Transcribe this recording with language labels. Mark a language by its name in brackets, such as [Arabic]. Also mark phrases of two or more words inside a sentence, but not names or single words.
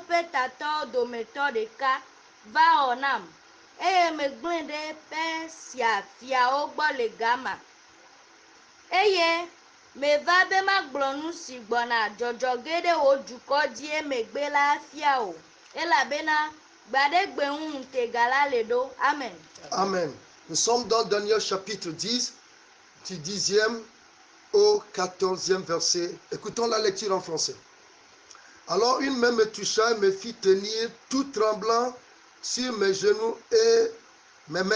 [Ewe] ƒe tatɔ dometɔ ɖeka, va xɔ nam, eye megblẽ ɖe Persia fiawo gbɔ le gama, eye meva be magblɔ nu si gbɔna dzɔdzɔ ge ɖe wò dukɔ dzi emegbe la fia o, elabena gbaɖegbe ŋu ŋutega la le ɖo. Amen. Amen. [French] Nous sommes dans Daniel chapitre 10, du 10e au 14e verset. Écoutons la lecture en français. Alors une main me toucha et me fit tenir tout tremblant sur mes genoux et mes mains.